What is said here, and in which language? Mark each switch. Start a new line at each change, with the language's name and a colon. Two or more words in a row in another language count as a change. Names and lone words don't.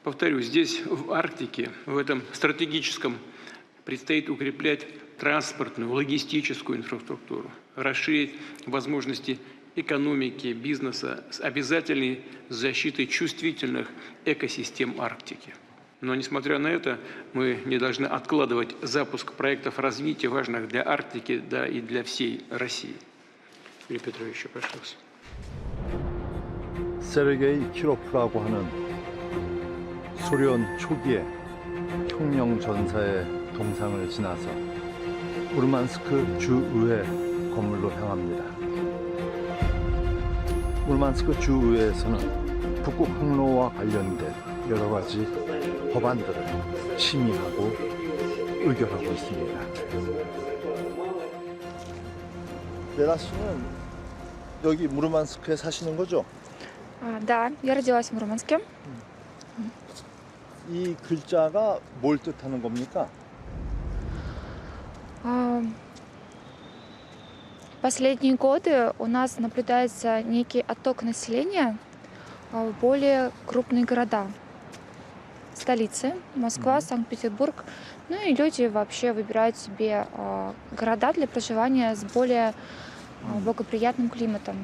Russian: Повторюсь, здесь, в Арктике, в этом стратегическом, предстоит укреплять транспортную, логистическую инфраструктуру, расширить возможности экономики, бизнеса с обязательной защитой чувствительных экосистем Арктики. Но, несмотря на это, мы не должны откладывать запуск проектов развития, важных для Арктики, да и для всей России. Юрий Петрович, прошу вас.
Korean: 세르게이 키로프라고 하는 소련 초기의 혁명 전사의 동상을 지나서 무르만스크 주의회 건물로 향합니다. 무르만스크 주의회에서는 북극 항로와 관련된 여러 가지 법안들을 심의하고 의결하고 있습니다. 레라 씨는 여기 무르만스크에 사시는 거죠?
Russian: Да, я родилась в Мурманске.
Korean: 이 글자가 뭘 뜻하는 겁니까?
Russian: Последние годы у нас наблюдается некий отток населения в более крупные города. Столицы, Москва, Санкт-Петербург. Ну и люди вообще выбирают себе города для проживания с более благоприятным климатом.